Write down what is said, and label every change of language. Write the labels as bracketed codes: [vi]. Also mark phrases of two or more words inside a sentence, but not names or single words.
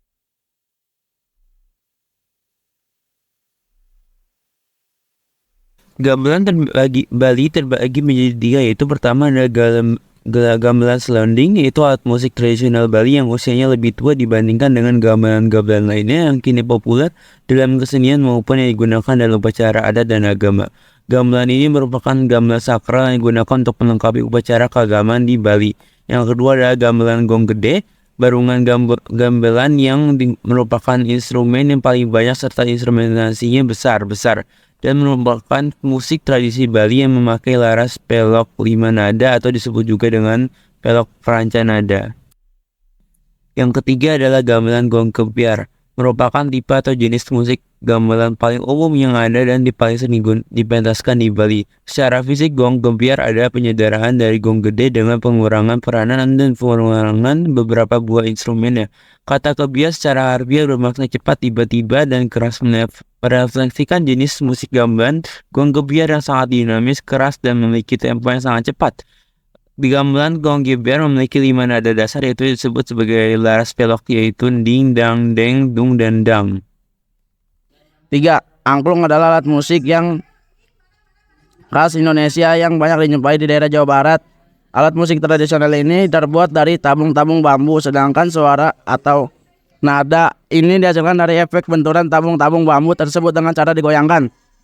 [id] Gamelan Bali terbagi menjadi 3, yaitu pertama adalah gamelan selonding, yaitu alat musik tradisional Bali yang usianya lebih tua dibandingkan dengan gamelan-gamelan lainnya yang kini populer dalam kesenian maupun yang digunakan dalam upacara adat dan agama. Gamelan ini merupakan gamelan sakral yang digunakan untuk melengkapi upacara keagamaan di Bali. Yang kedua adalah gamelan gong gede, barungan gamelan yang merupakan instrumen yang paling banyak serta instrumentasinya besar-besar, dan merupakan musik tradisi Bali yang memakai laras pelok 5 nada atau disebut juga dengan pelok peranca nada. Yang ketiga adalah gamelan gong kebiar, merupakan tipe atau jenis musik gamelan paling umum yang ada dan paling sering dipentaskan di Bali. Secara fisik, gong kebiar adalah penyederhanaan dari gong gede dengan pengurangan peranan dan pengurangan beberapa buah instrumennya. Kata kebiar secara harfiah bermakna cepat, tiba-tiba, dan keras, merefleksikan jenis musik gamelan gong kebiar yang sangat dinamis, keras, dan memiliki tempo yang sangat cepat. Di gamelan gong kebiar memiliki 5 nada dasar, yaitu disebut sebagai laras pelok, yaitu ding, dang, deng, dung, dan dang. 3. Angklung adalah alat musik yang khas Indonesia yang banyak dijumpai di daerah Jawa Barat. Alat musik tradisional ini terbuat dari tabung-tabung bambu, sedangkan suara atau nada ini dihasilkan dari efek benturan tabung-tabung bambu tersebut dengan cara digoyangkan.